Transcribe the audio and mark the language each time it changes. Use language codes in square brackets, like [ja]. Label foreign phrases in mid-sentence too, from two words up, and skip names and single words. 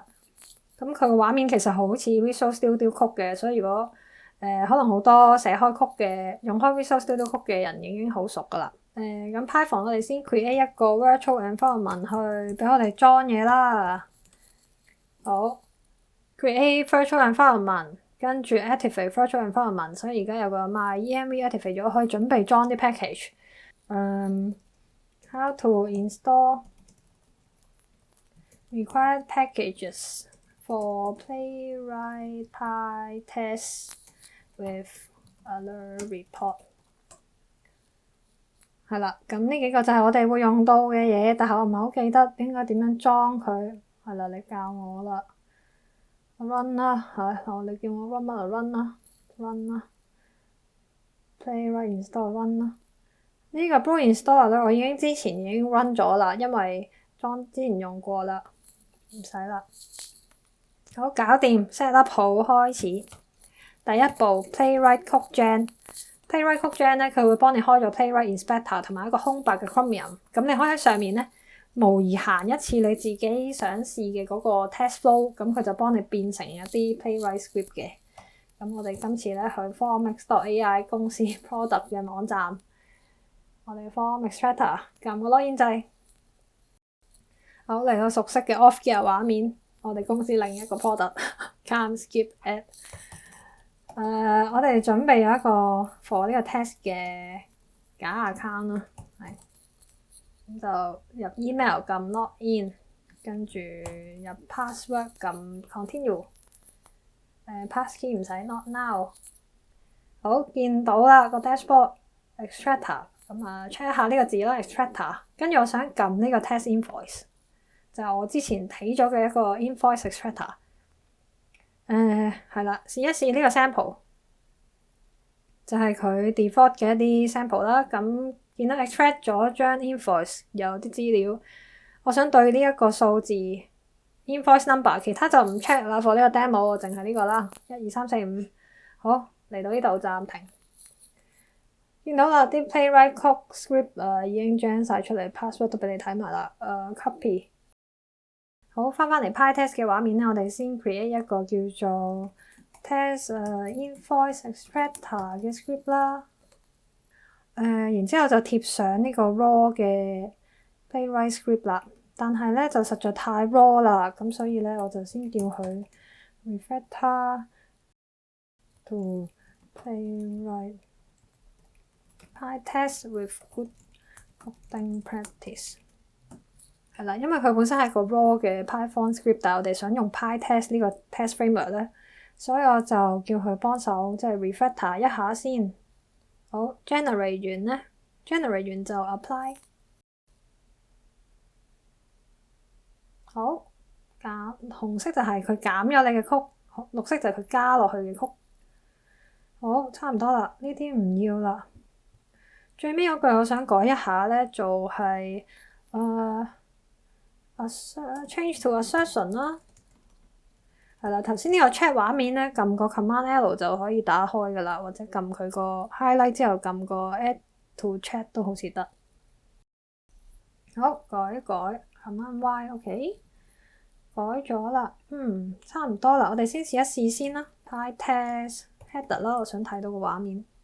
[yue] 咁佢個畫面其實好似 Visual Studio Code 嘅，所以如果可能好多寫開曲嘅用開 Visual Studio Code 嘅人已經好熟噶啦。咁 Python 我哋先 create 一個 [en] virtual environment [yue] 去俾我哋裝嘢啦。 [en] 好 create virtual environment，跟住 activate virtual environment， [yue] 所以而家有個 my-env activate 咗，可以準備裝啲 package。 [en] How to install required packages for Playwright PyTest with Allure Report。 [yue] 係啦，咁呢幾個就係我哋會用到嘅嘢，但係我唔係好記得應該點樣裝佢。係啦，你教我啦。run 啦，你叫我 run 乜就 run 啦 ，run 啦。 [en] Playwright install run [yue] 啦。呢個 Brew installer 咧，我之前已經 run 咗啦，因為之前用過啦，唔使啦。好，搞掂 [en] set up [yue] 好，開始。第一步 Playwright Code Gen。Playwright Code Gen 咧，佢會幫你開咗 Playwright Inspector 同埋一個空白嘅 Chromium。咁你可以喺上面咧模擬行一次你自己想試嘅嗰個 [en] test flow， [yue] 咁佢就幫你變成一啲 [en] Playwright script [yue] 嘅。咁我哋今次咧去 FormX.ai 公司 product 嘅網站，我哋 Form Extractor 撳個 login 掣。好，嚟到熟悉嘅 Authgear 畫面，我哋公司另一個 product [en] can't skip ad。 [yue] 我哋準備咗一個 for 呢個 test 嘅假 account 啦，係咁就入 email 撳 login， 跟住入 password 撳 continue， passkey 唔使 [en] not now。 [yue] 好，見到啦個 [en] dashboard extractor， [yue] 咁check 一下呢個字啦 extractor， 跟住我想撳呢個 [en] test invoice， [yue] 就係我之前睇咗嘅一個 [en] invoice extractor。 [yue] 係啦，試一試呢個 sample， 就係佢 default 嘅一啲 sample 啦。咁見到 extract 咗張 invoice 有啲資料，我想對呢一個數字 [en] invoice number， [yue] 其他就唔 check 啦。for 呢個 demo 淨係呢個啦，1、2、3、4、5。好，嚟到呢度暫停。見到啦，啲 [en] Playwright Code script [yue] 已經 gen 晒出嚟 ，password 都俾你睇埋啦。copy。好，翻嚟 PyTest 嘅畫面咧，我哋先 create 一個叫做 [en] test invoice extractor [yue] 嘅 script 啦。然之後就貼上呢個 raw 嘅 [en] Playwright script [yue] 啦。但係咧就實在太 raw 啦，咁所以咧我就先叫佢 [en] refactor to Playwright PyTest with good coding practice。 [yue] 係啦，因為佢本身係個 raw 嘅 [en] Python script， [yue] 但係我哋想用 PyTest 呢個 [en] test framework [yue] 咧，所以我就叫佢幫手即係 refactor 一下先。好 generate 完咧 ，generate 完就 apply。好，紅色就係佢減咗你嘅曲，綠色就係佢加落去嘅曲。好，差唔多啦，呢啲唔要啦。最尾嗰句我想改一下咧，就係 [en] change to assertion [yue] 啦。係啦，頭先呢個 chat 畫面咧，撳個 [en] command L [yue] 就可以打開噶啦，或者撳佢個 highlight 之後撳個 [en] add to chat [yue] 都好似得。好，改一改 [en] command Y， [yue] OK，改咗啦。差唔多啦，我哋先試一試先啦。 [en] PyTest header [yue] 啦，我想睇到個畫面。